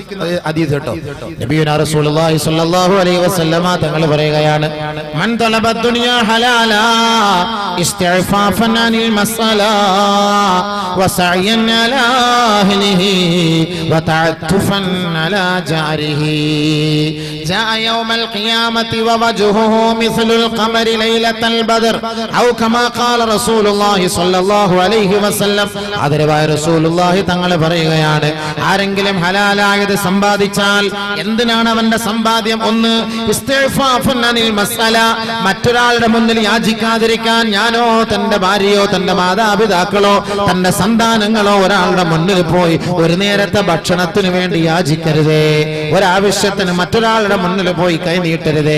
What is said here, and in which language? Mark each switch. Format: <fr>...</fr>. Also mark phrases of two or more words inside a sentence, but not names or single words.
<ml>ഹദീസ് കേട്ടോ,</ml> <ar>نبينا رسول الله صلى الله عليه وسلم</ar> <ml>തങ്ങൾ പറയുകയാണ്,</ml> <ar>من طلب الدنيا حلالا استعفافا عن المسألة وسعيا على أهله وتعطفا على جاره جاء يوم القيامة ووجهه مثل القمر ليلة البدر أو كما قال رسول الله صلى الله عليه وسلم.</ar> <ml>ആദരവായ റസൂലുള്ളാഹി തങ്ങൾ പറയുകയാണ്, ആരെങ്കിലും ഹലാലായത് സമ്പാദിച്ചാൽ എന്തിനാണ് അവന്റെ സമ്പാദ്യം? ഒന്ന്,</ml> <ar>استعفافا عن المسألة,</ar> <ml>മറ്റൊരാളുടെ മുന്നിൽ യാചിക്കാതിരിക്കാൻ. ഞാനോ തന്റെ ഭാര്യയോ തന്റെ മാതാപിതാക്കളോ തന്റെ സന്താനങ്ങളോ ഒരാളുടെ മുന്നിൽ പോയി ഒരു നേരത്തെ ഭക്ഷണത്തിന് വേണ്ടി യാചിക്കരുതേ, ഒരാവശ്യത്തിന് മറ്റൊരാളുടെ മുന്നിൽ പോയി കൈനീട്ടരുതേ.</ml>